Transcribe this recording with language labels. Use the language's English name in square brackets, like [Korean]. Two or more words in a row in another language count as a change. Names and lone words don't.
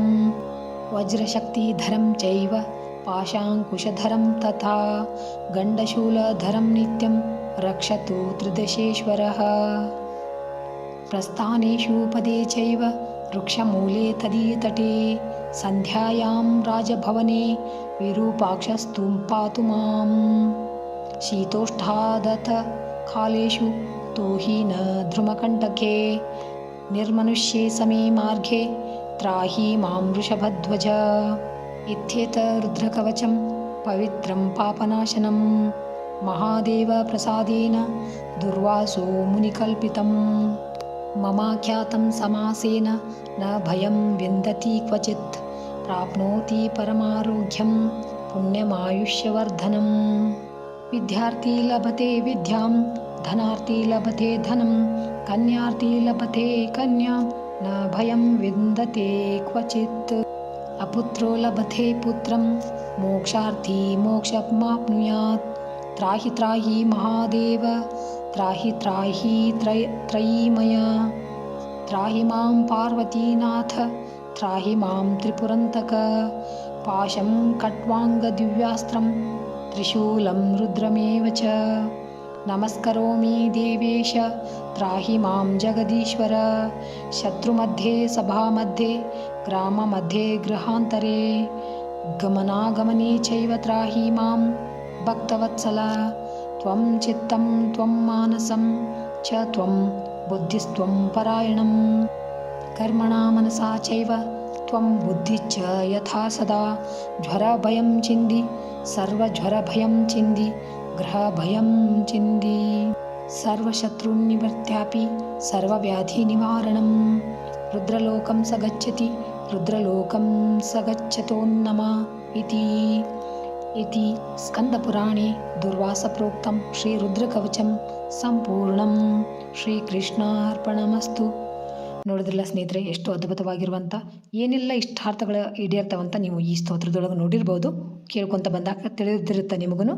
[Sanskrit] ವಜ್ರಶಕ್ತಿಧರಂ ಚೈವ ಪಾಶಾಂಕುಶಧರಂ ತಥಾ ಗಂಡಶೂಲಧರಂ ನಿತ್ಯಂ ರಕ್ಷತು ತ್ರಿದಶೇಶ್ವರಃ ಪ್ರಸ್ಥಾನೇಷು ಪದೇ ಚೈವ ವೃಕ್ಷಮೂಲೆ ತದೀತಟೆ ಸಂಧ್ಯಾಯಾಂ ರಾಜಭವನೆ ವಿರೂಪಾಕ್ಷಸ್ತುಂ ಪಾತು ಮಾಂ ಶೀತೋಷ್ಠಾದತ ಕಾಲೇಷು ತೋಹಿ ನ ಧ್ರುಮಕಂಟಕೆ ನಿರ್ಮನುಷ್ಯೆ ಸಮೇ ಮಾರ್ಗೆ ತ್ರಾಹಿ ಮಾಂ ವೃಷಭಧ್ವಜ. ಇತ್ಯೇತ ರುದ್ರಕವಚಂ ಪವಿತ್ರಂ ಪಾಪನಾಶನಂ ಮಹಾದೇವ ಪ್ರಸಾದೇನ ದುರ್ವಾಸೋ ಮುನಿಕಲ್ಪಿತಂ ಮಮಾಖ್ಯಾತಂ ಸಮಾಸೇನ ನ ಭಯಂ ವಿಂದತಿ ಕ್ವಚಿತ್ ಪ್ರಾಪ್ನೋತಿ ಪರಮಾರೋಗ್ಯಂ ಪುಣ್ಯಮಾಯುಷ್ಯವರ್ಧನಂ. ವಿದ್ಯಾರ್ಥಿ ಲಭತೆ ವಿದ್ಯಾಂ ಧನಾರ್ಥಿ ಲಭತೆ ಧನಂ ಕನ್ಯಾರ್ಥಿ ಲಭತೆ ಕನ್ಯಾಂ ನ ಭಯಂ ವಿಂದತೆ ಕ್ವಚಿತ್ ಅಪುತ್ರೋ ಲಭತೆ ಪುತ್ರಂ ಮೋಕ್ಷಾರ್ಥಿ ಮೋಕ್ಷಮಾಪ್ನುಯಾತ್. ತ್ರಾಹಿ ತ್ರಾಹಿ ಮಹಾದೇವ ತ್ರಾಹಿ ತ್ರಾಹಿ ತ್ರಯೀಮಯ ತ್ರಾಹಿ ಮಾಂ ಪಾರ್ವತೀನಾಥ ತ್ರಾಹಿ ಮಾಂ ತ್ರಿಪುರಂತಕ ಪಾಶಂ ಖಟ್ವಾಂಗ ದಿವ್ಯಾಸ್ತ್ರಂ ತ್ರಿಶೂಲಂ ರುದ್ರಮೇವ ಚ ನಮಸ್ಕರೋಮಿ ದೇವೇಶ ತ್ರಾಹಿ ಮಾಂ ಜಗದೀಶ್ವರ ಶತ್ರುಮಧ್ಯೆ ಸಭಾಮಧ್ಯೆ ಗ್ರಾಮಮಧ್ಯೆ ಗೃಹಾಂತರೆ ಗಮನಾಗಮನೆ ಚೈವ ತ್ರಾಹಿ ಮಾಂ ಭಕ್ತವತ್ಸಲ ತ್ವಂ ಚಿತ್ತಂ ತ್ವಂ ಮಾನಸಂ ಚ ತ್ವಂ ಬುದ್ಧಿಸ್ತ್ವಂ ಪರಾಯಣಂ ಕರ್ಮಣ ಮನಸಾ ಚೈವ ತ್ವಂ ಬುದ್ಧಿಶ್ಚ ಯಥಾ ಸದಾ ಜ್ವರ ಭಯಂ ಚಿಂದಿ ಸರ್ವಜ್ವರ ಭಯಂ ಚಿಂದಿ ಗ್ರಹ ಭಯಂ ಚಿಂದಿ ಸರ್ವಶತ್ರುನ್ನಿವರ್ತ್ಯಾಪಿ ಸರ್ವವ್ಯಾಧಿನಿವಾರಣಂ ರುದ್ರಲೋಕಂ ಸ ಗಚ್ಚತಿ ರುದ್ರಲೋಕಂ ಸ ಗಚ್ಚತೋನ್ನಮ ಇತಿ ಸ್ಕಂದಪುರಾಣೆ ದುರ್ವಾಸಪ್ರೋಕ್ತಂ ಶ್ರೀರುದ್ರಕವಚಂ ಸಂಪೂರ್ಣಂ. ಶ್ರೀಕೃಷ್ಣಾರ್ಪಣಮಸ್ತು. [Kannada] ನೋಡಿದ್ರಲ್ಲ ಸ್ನೇಹಿತರೆ, ಎಷ್ಟು ಅದ್ಭುತವಾಗಿರುವಂಥ ಏನೆಲ್ಲ ಇಷ್ಟಾರ್ಥಗಳು ಈಡೇರ್ತಾವಂತ ನೀವು ಈ ಸ್ತೋತ್ರದೊಳಗೆ ನೋಡಿರ್ಬೋದು. ಕೇಳ್ಕೊತ ಬಂದಾಗ ತಿಳಿದಿರುತ್ತೆ ನಿಮಗೂ.